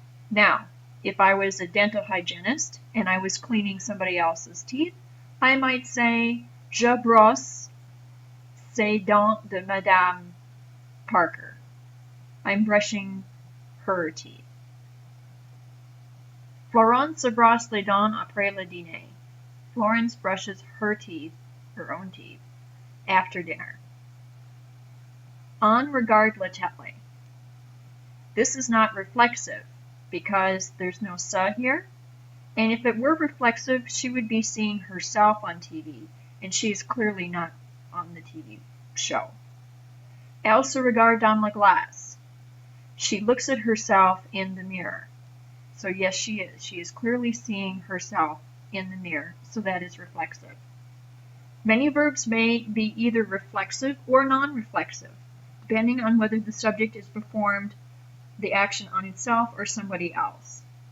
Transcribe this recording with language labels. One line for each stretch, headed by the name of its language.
English: Now, if I was a dental hygienist and I was cleaning somebody else's teeth, I might say,
French: je brosse ces dents de Madame Parker.
English: I'm brushing her teeth.
French: Florence se brosse les dents après le dîner.
English: Florence brushes her teeth, her own teeth, after dinner.
French: En regarde la télé.
English: This is not reflexive because there's no ça here. And if it were reflexive, she would be seeing herself on TV, and she is clearly not on the TV show.
French: Elle se regarde dans la glace.
English: She looks at herself in the mirror. So yes, she is. She is clearly seeing herself in the mirror, so that is reflexive. Many verbs may be either reflexive or non-reflexive, depending on whether the subject is performed the action on itself or somebody else.